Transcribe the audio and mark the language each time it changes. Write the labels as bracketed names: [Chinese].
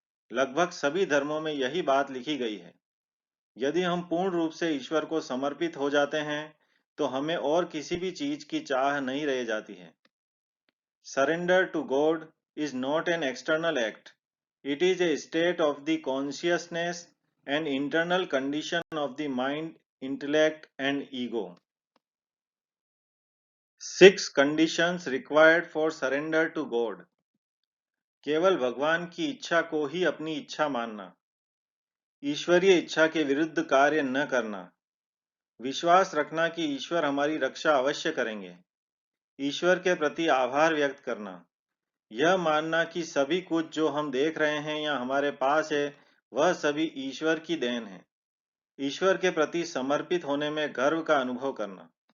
[Hindi] लगभग सभी धर्मों में यही बात लिखी गई है। यदि हम पूर्ण रूप से ईश्वर को समर्पित हो जाते हैं तो हमें और किसी भी चीज की चाह नहीं रह जाती है। [English] Surrender to God is not an external act, it is a state of the consciousness and internal condition of the mind, intellect and ego. 6 conditions required for surrender to God. [Hindi] केवल भगवान की इच्छा को ही अपनी इच्छा मानना, ईश्वरीय इच्छा के विरुद्ध कार्य न करना, विश्वास रखना कि ईश्वर हमारी रक्षा अवश्य करेंगे, ईश्वर के प्रति आभार व्यक्त करना, यह मानना कि सभी कुछ जो हम देख रहे हैं या हमारे पास है वह सभी ईश्वर की देन है, ईश्वर के प्रति समर्पित होने में गर्व का अनुभव करना।